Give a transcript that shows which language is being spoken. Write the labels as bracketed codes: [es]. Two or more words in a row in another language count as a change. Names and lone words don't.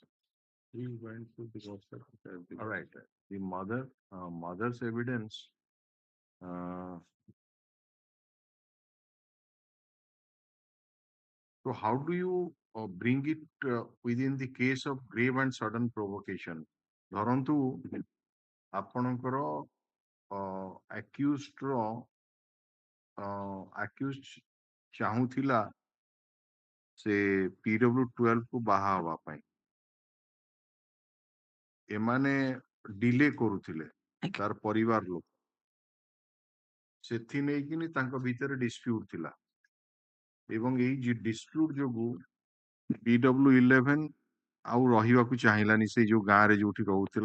[en] We went to the hospital. All right. The mother's evidence. So how do you bring it within the case of grave and sudden provocation? [or] ଧରନ୍ତୁ ଆପଣଙ୍କର accused ଚାହୁଁଥିଲା ସେ PW12 କୁ ବାହା ହବା ପାଇଁ। ଏମାନେ ଡିଲେ କରୁଥିଲେ ତାର ପରିବାର ଲୋକ, ସେଥି ନେଇକିନି ତାଙ୍କ ଭିତରେ ଡିସ୍ପ୍ୟୁଟ ଥିଲା ଏବଂ ଏଇ ଡିସ୍ପ୍ୟୁଟ ଯୋଗୁ PW11 ଆଉ ରହିବାକୁ ଚାହିଁଲାନି ସେଇ ଯୋଉ ଗାଁରେ ଯୋଉଠି ରହୁଥିଲା।